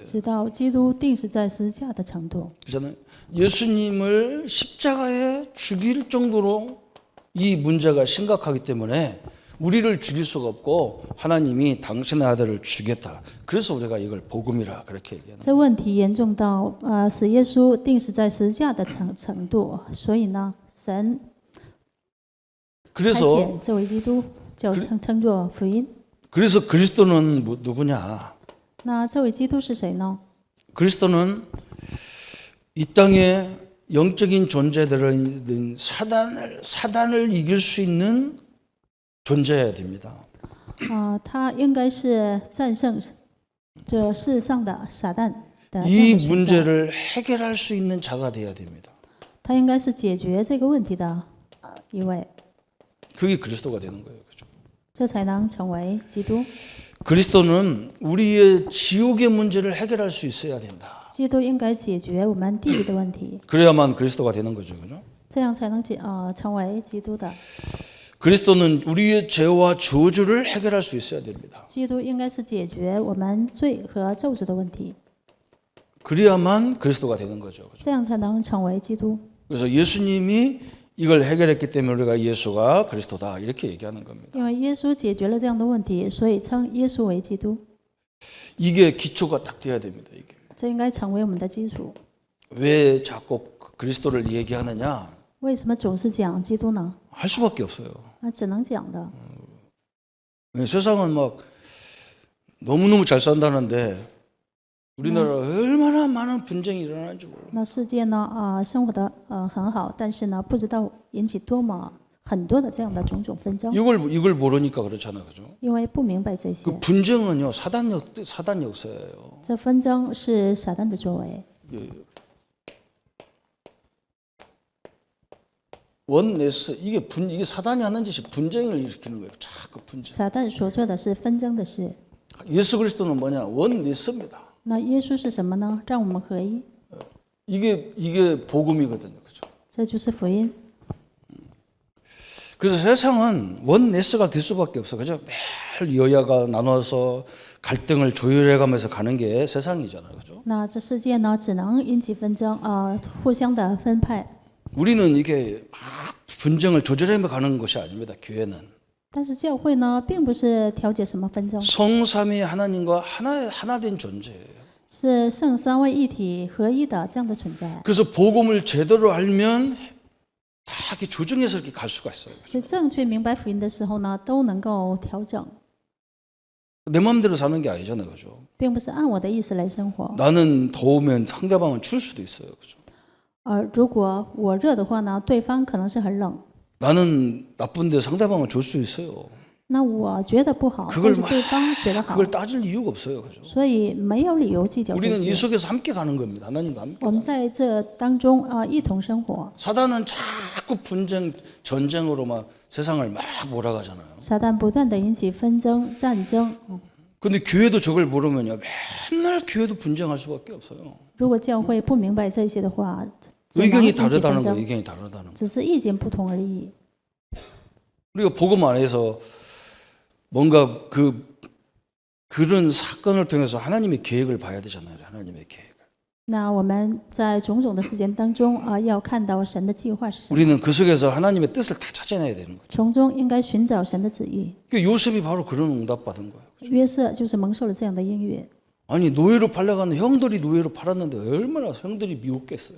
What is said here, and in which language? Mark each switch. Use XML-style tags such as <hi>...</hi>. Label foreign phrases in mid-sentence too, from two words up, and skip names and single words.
<zh>直到基督钉死在十字架的程度。</zh> <ko>그래서 예수님을 십자가에 죽일 정도로 이 문제가 심각하기 때문에 우리를 죽일 수가 없고 하나님이 당신의 아들을 주겠다. 그래서 우리가 이걸 복음이라 그렇게 얘기하는.</ko> <zh>这问题严重到使耶稣钉死在十字架的程度，所以呢，神差</zh> <ko>그래서</ko> <zh>遣这位基督就称作福音。</zh> <ko>그래서 그리스도는 누구냐?</ko> <zh>那这位基督是谁呢？</zh> <ko>그리스도는 이 땅에 영적인 존재들은 사단을 이길 수 있는 존재여야 됩니다.</ko> <zh>他应该是战胜这世上的撒旦的这样</zh> <ko>이</ko> <zh>的存在。</zh> <ko>문제를 해결할 수 있는 자가 되어야 됩니다.</ko> <zh>他应该是解决这个问题的一位，</zh> <ko>그게 그리스도가 되는 거예요. 그죠?</ko> <zh>这才能成为基督。</zh> <ko>그리스도는 우리의 지옥의 문제를 해결할 수 있어야 된다.</ko> <zh>基督应该解决我们地狱的问题，</zh> <ko>그래야만 그리스도가 되는 거죠. 그죠?</ko> <zh>这样才能成为基督的。</zh> <ko>그리스도는 우리의 죄와 저주를 해결할 수 있어야 됩니다.</ko> <zh>基督应该是解决我们罪和咒诅的问题，</zh> <ko>그래야만 그리스도가 되는 거죠. 그죠?</ko> <zh>这样才能成为基督。</zh> <ko>그래서 예수님이 이걸 해결했기 때문에 우리가 예수가 그리스도다 이렇게 얘기하는 겁니다.</ko> <zh>因为耶稣解决了这样的问题，所以称耶稣为基督。</zh> <ko>이게 기초가 딱 돼야 됩니다. 이게.</ko> <zh>这应该成为我们的基础。</zh> <ko>왜 자꾸 그리스도를 얘기하느냐?</ko> <zh>为什么总是讲基督呢？</zh> <ko>할 수밖에 없어요.</ko> <zh>那只能讲的。</zh> <ko>세상은 막 너무너무 잘 산다는데 우리나라 얼마나 많은 분쟁이 일어나는지 몰라요.</ko> <zh>那世界呢生活的很好，但是呢不知道引起多么很多的这样的种种纷争，</zh> <ko>이걸 모르니까 그렇잖아요. 그죠?</ko> <zh>因为不明白这些。</zh> <ko>그 분쟁은요. 사단 역사예요.</ko> <zh>这纷争是撒旦的作为。</zh> <ko>원네스 이게 사단이 하는 짓이 분쟁을 일으키는 거예요. 자꾸 분쟁.</ko> <zh>撒旦所做的是纷争的事。</zh> <ko>예수 그리스도는 뭐냐? 원네스입니다.</ko> <zh>那耶稣是什么呢？让我们合一，</zh> <ko>이게 복음이거든요. 그죠?</ko> <zh>这就是福音。</zh> <ko>그래서 세상은 원네스가 될 수밖에 없어. 그죠? 매일 여야가 나눠서 갈등을 조율해가면서 가는 게 세상이잖아요, 그죠?</ko> <zh>那这世界呢，只能引起纷争，互相的分派。</zh> <ko>우리는 이게 막 분쟁을 조절해 가는 것이 아닙니다. 교회는</ko> <zh>但是教会呢，并不是调解什么纷争，</zh> <ko>성삼위 하나님과 하나 된 존재예요.</ko> <zh>是圣三位一体合一的这样的存在。</zh> <ko>그래서 복음을 제대로 알면 다 이렇게 조정해서 이렇게 갈 수가 있어요.</ko> <zh>所以正确明白福音的时候呢，都能够调整，</zh> <ko>내 마음대로 사는 게 아니잖아요, 그죠?</ko> <zh>并不是按我的意思来生活。</zh> <ko>나는 더우면 상대방은 추울 수도 있어요, 그죠?</ko> <zh>如果我热的话呢，对方可能是很冷。</zh> <ko>나는 나쁜데 상대방은 좋을 수 있어요.</ko> <zh>那我觉得不好，</zh> <ko>그걸</ko> <zh>但是对方觉得好，</zh> <ko>그걸 따질 이유가 없어요, 그죠?</ko> <zh>所以没有理由计较这</zh> <ko>우리는 이</ko> <zh>些。</zh> <ko>속에서 함께 가는 겁니다. 하나님과 함께.</ko> <zh>我们在这当中一同生活。</zh> <ko>사단은 자꾸 분쟁, 전쟁으로 막 세상을 막 몰아가잖아요.</ko> <zh>撒旦不断的引起纷争、战争。</zh> <ko>근데 교회도 저걸 모르면요, 맨날 교회도 분쟁할 수밖에 없어요.</ko> <zh>如果教会不明白这些的话，只能</zh> <ko>의견이</ko> <zh>引起纷</zh> <ko>다르다는</ko> <zh>争</zh> <ko>거예요. 의견이 다르다는 거.</ko> <zh>只是意见不同而已。</zh> <ko>우리가 복음 안에서 뭔가 그런 사건을 통해서 하나님의 계획을 봐야 되잖아요. 하나님의 계획을.</ko> <zh>那我们在种种的事件当中要看到神的计划是什么，</zh> <ko>우리는 그 속에서 하나님의 뜻을 다 찾아내야 되는 거죠.</ko> <zh>从中应该寻找神的旨意。</zh> <ko>그 요셉이 바로 그런 응답 받은 거예요.</ko> <zh>约瑟就是蒙受了这样的应允。</zh> <ko>아니 노예로 팔려가는 형들이 노예로 팔았는데 얼마나 형들이 미웠겠어요.</ko>